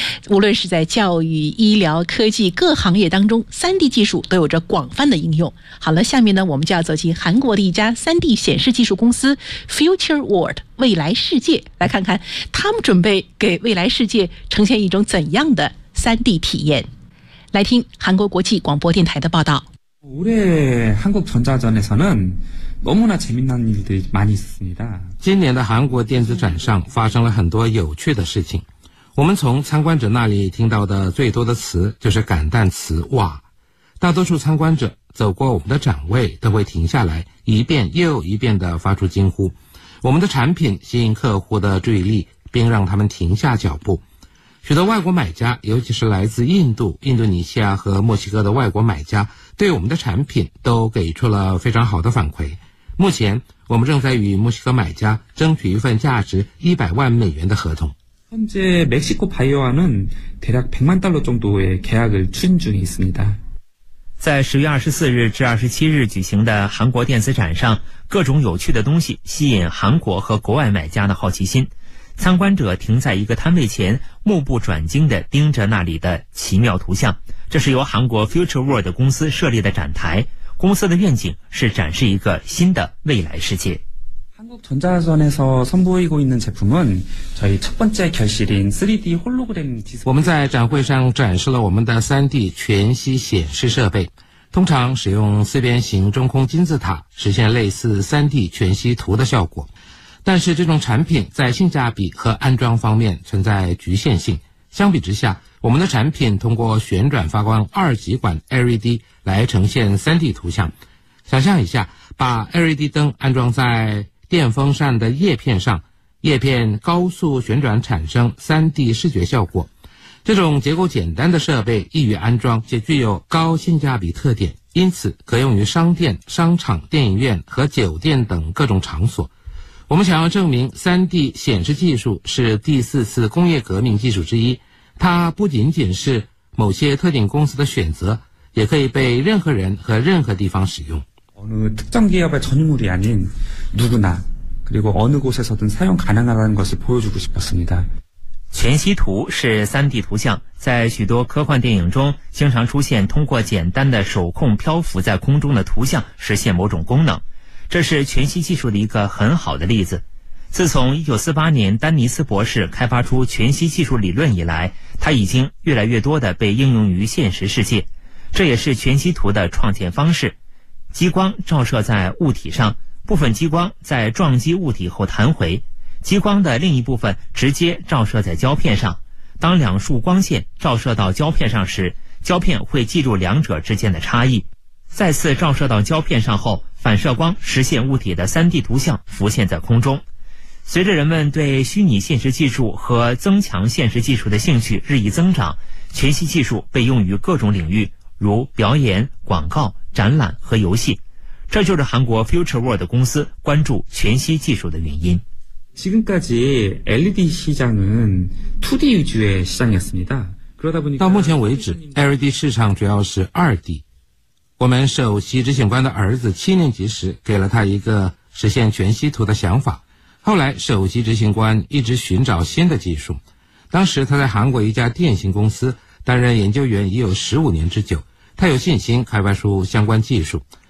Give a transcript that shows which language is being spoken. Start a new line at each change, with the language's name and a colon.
Chinese: 无论是在教育、医疗、科技各行业当中， 3D 技术都有着广泛的应用。好了，下面呢我们就要走进韩国的一家 3D 显示技术公司 Future World 未来世界，来看看他们准备给未来世界呈现一种怎样的 3D 体验。来听韩国国际广播电台的报道。
Korean: 올해한국전자전에서는 너무나재미난일들이많이있습니다
Chinese: 今年的韩国电子展上发生了很多有趣的事情。我们从参观者那里听到的最多的词就是感叹词哇。大多数参观者走过我们的展位都会停下来一遍又一遍地发出惊呼。我们的产品吸引客户的注意力并让他们停下脚步。许多外国买家，尤其是来自印度、印度尼西亚和墨西哥的外国买家，对我们的产品都给出了非常好的反馈。目前，我们正在与墨西哥买家争取一份价值100万美元的合同。
Korean: 현재멕시코바이오와는대략100만달러정도의계약을추진중에있습니다
Chinese: 在10月24日至27日举行的韩国电子展上，各种有趣的东西吸引韩国和国外买家的好奇心。参观者停在一个摊位前，目不转睛地盯着那里的奇妙图像。这是由韩国 Future World 公司设立的展台，公司的愿景是展示一个新的未来世界。
Korean: 한국전자전에서선보이고있는제품은저희첫번째결실인 3D 홀로그램디스
Chinese: 我们在展会上展示了我们的 3D 全息显示设备，通常使用四边形中空金字塔实现类似 3D 全息图的效果。但是这种产品在性价比和安装方面存在局限性，相比之下，我们的产品通过旋转发光二极管 LED 来呈现 3D 图像。想象一下，把 LED 灯安装在电风扇的叶片上，叶片高速旋转产生 3D 视觉效果。这种结构简单的设备易于安装，且具有高性价比特点，因此可用于商店、商场、电影院和酒店等各种场所。我们想要证明 3D 显示技术是第四次工业革命技术之一，它不仅仅是某些特定公司的选择，也可以被任何人和任何地方使用。
Korean: 어느특정기업의전유물이아닌누구나그리고어느곳에서든사용가능하다는것을보여주고싶었습니다
Chinese: 全息图是 3D 图像，在许多科幻电影中经常出现通过简单的手控漂浮在空中的图像实现某种功能，这是全息技术的一个很好的例子。自从1948年丹尼斯博士开发出全息技术理论以来，它已经越来越多地被应用于现实世界。这也是全息图的创建方式。激光照射在物体上，部分激光在撞击物体后弹回，激光的另一部分直接照射在胶片上。当两束光线照射到胶片上时，胶片会记住两者之间的差异。再次照射到胶片上后，反射光实现物体的 3D 图像浮现在空中。随着人们对虚拟现实技术和增强现实技术的兴趣日益增长，全息技术被用于各种领域，如表演、广告、展览和游戏。这就是韩国 Future World 公司关注全息技术的原因。
Korean: 지금까지 LED 시장은 2D 위주의시장이었습니다
Chinese: 到目前为止 LED 市场主要是 2D。我们首席执行官的儿子七年级时给了他一个实现全息图的想法，后来首席执行官一直寻找新的技术。当时他在韩国一家电信公司担任研究员已有15年之久，他有信心开发出相关技术。